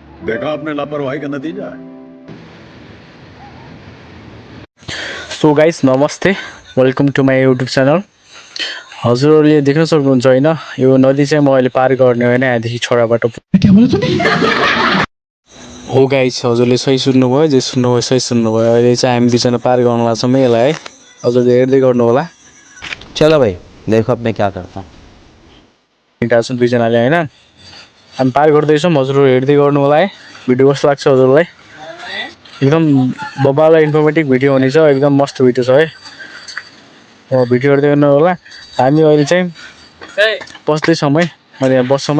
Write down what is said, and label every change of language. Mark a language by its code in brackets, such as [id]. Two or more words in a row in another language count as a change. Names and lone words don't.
[hi] देखा आपने लापरवाही का नतीजा है। [en] so guys namaste, welcome to my YouTube channel. [ne] हजुरहरूले देख्न सक्नुहुन्छ होइन, यो नदी चाहिँ म अहिले पार गर्ने होइन, यहाँदेखि छोरा बाटो हो गाइस। हजुरले सही सुन्नुभयो, जे सुन्नुभयो सही सुन्नुभयो। अहिले चाहिँ हामी दुईजना पार गर्न लाग्छौँ यसलाई है। हजुरले हेर्दै गर्नु होला। [hi] चलो भाई देखो अब मैं क्या करता हूँ। [ne] हिँडेका छौँ दुईजनाले होइन, हामी पार गर्दैछौँ। हजुरहरू हेर्दै गर्नु होला है। भिडियो कस्तो लाग्छ हजुरलाई? एकदम बबाल इन्फर्मेटिभ भिडियो हुनेछ, एकदम मस्त भिडियो छ है। भिडियो हेर्दै गर्नु होला। हामी अहिले चाहिँ बस्दैछौँ है, अहिले यहाँ बस्छौँ है।